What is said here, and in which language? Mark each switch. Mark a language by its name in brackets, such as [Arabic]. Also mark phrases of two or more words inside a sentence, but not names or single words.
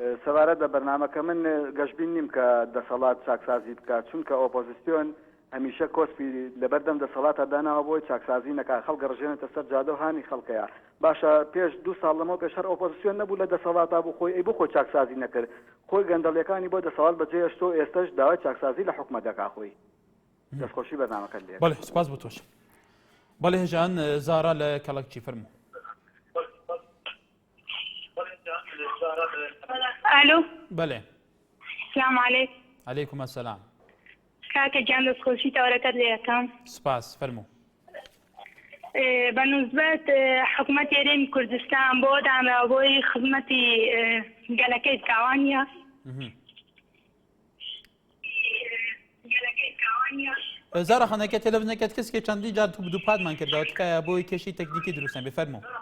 [Central Kurdish] سەبارەت بە بەرنامەکە من گەشتبین نیم کە دەسەڵات چاکسازی بکات چونکە ئۆپۆزیسیۆن هەمیشە کۆسپی لەبەردەم دەسەڵاتە داناوە بۆی چاکسازی نەکا خەڵک گەڕژێنێتە سەر جادە و هانی خەڵکەیە باشە پێش 2 ساڵ لەمەوە پێش هەر ئۆپۆزیسیۆن نەبوو لە دەسەڵاتا بوو خۆی بۆ خۆی چاکسازی نەکرد خۆی گەندەڵیەکانی بۆ دەسەڵات بەجێهێشتۆ ئێستش داوای چاکسازی لە حکومەت دەکا خۆی دەستخۆشی بەرنامەکە لێ بەڵێ سپاس بۆ تۆش بەڵێ هێژان زارا لە کەڵەکچی فەرموو الو بله [Arabic] السلام علیکم علیکم السلام [Central Kurdish] کاکە گیان دەستخۆشی تەوەرەکەت لێ یەکەم سپاس فەرموو بە نوزبەت حکوومەت هێرێمی کوردستان بۆ دامراوبۆی خزمەتی گەلەکەی کاوانیە زارا خانەکە تەلەڤیزیۆنەکەت کەسێک چەندی جار دووپاتمان کردەوە تکایە بۆی کێشی تەکنیکی دروستن بێ فەرموو